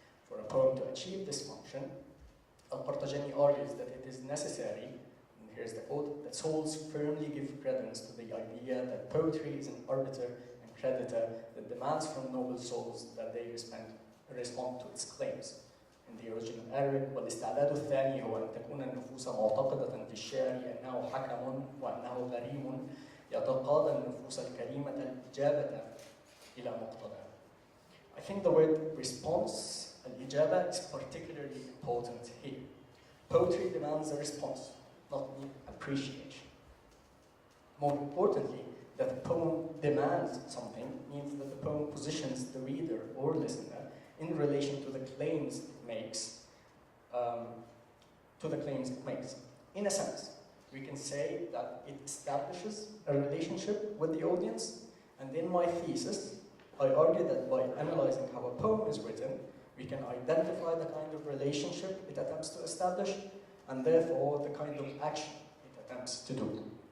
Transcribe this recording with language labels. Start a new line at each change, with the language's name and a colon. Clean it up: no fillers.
English: For a poem to achieve this function, al-Qartajani argues that it is necessary, and here's the quote, that souls firmly give credence to the idea that poetry is an arbiter and creditor that demands from noble souls that they respond to its claims. In the original Arabic,
Arabic: والاستعداد الثاني هو أن تكون النفوس معتقدة في الشعر أنه حكم وأنه غريم يتقاضى النفوس الكريمة الإجابة إلى مقتضاه.
English: I think the word response, al-ijaba, is particularly important here. Poetry demands a response, not appreciation. More importantly, that the poem demands something means that the poem positions the reader or listener in relation to the claims it makes, In a sense, we can say that it establishes a relationship with the audience, and in my thesis, I argue that by analyzing how a poem is written, we can identify the kind of relationship it attempts to establish, and therefore the kind of action it attempts to do.